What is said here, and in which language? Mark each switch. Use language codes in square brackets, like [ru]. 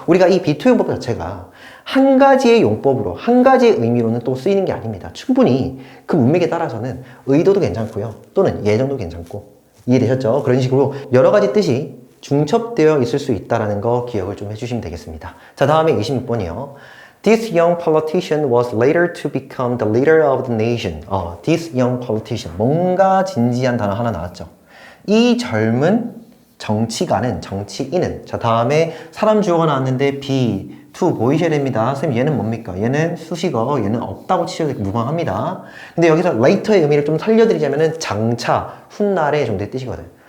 [ko] 우리가 이 비투용법 자체가 한 가지의 용법으로 한 가지의 의미로는 또 쓰이는 게 아닙니다. 충분히 그 문맥에 따라서는 의도도 괜찮고요. 또는 예정도 괜찮고 이해되셨죠? 그런 식으로 여러 가지 뜻이 중첩되어 있을 수 있다는 거 기억을 좀 해주시면 되겠습니다. 자, 다음에 26번이요. [en] This young politician was later to become the leader of the nation. This young politician. [ko] 뭔가 진지한 단어 하나 나왔죠. 이 젊은 정치가는, 정치인은. 자, 다음에 사람 주어가 나왔는데 be, to 보이셔야 됩니다. 선생님 얘는 뭡니까? 얘는 수식어, 얘는 없다고 치셔도 무방합니다. 근데 여기서 later의 의미를 좀 살려드리자면은 장차, 훗날의 정도의 뜻이거든.